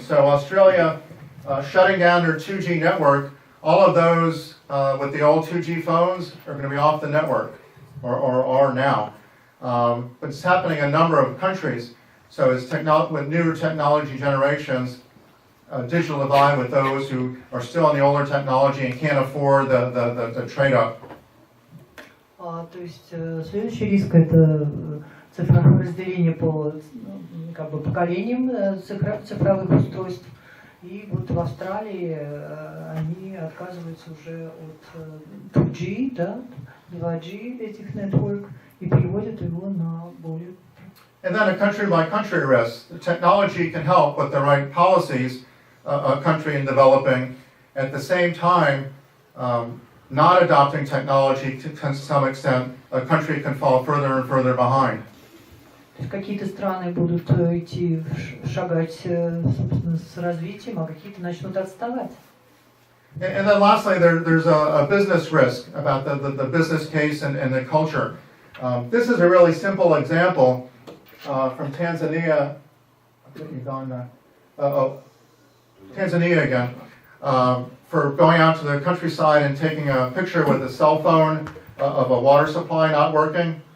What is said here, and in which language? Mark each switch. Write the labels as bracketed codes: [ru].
[en] So Australia shutting down their 2G network, all of those with the old 2G phones are going to be off the network, or are now. But it's happening in a number of countries. So it's with newer technology generations, digital divide with those who are still on the older technology and can't afford the trade-up. [ru] То есть следующий риск – это цифровое разделение по как бы поколениям цифровых устройств. И вот в Австралии они отказываются уже от 2G, да, 2G этих network и переводят его на более. [en] And then a country-by-country risk. The technology can help with the right policies, a country in developing. At the same time, not adopting technology to some extent, a country can fall further and further behind. То есть какие-то страны будут идти, шагать, собственно, с развитием, а какие-то начнут отставать. And then lastly, there's a business risk about the business case and the culture. This is a really simple example from Tanzania. I think you've gone back. Tanzania again. For going out to the countryside and taking a picture with a cell phone of a water supply not working.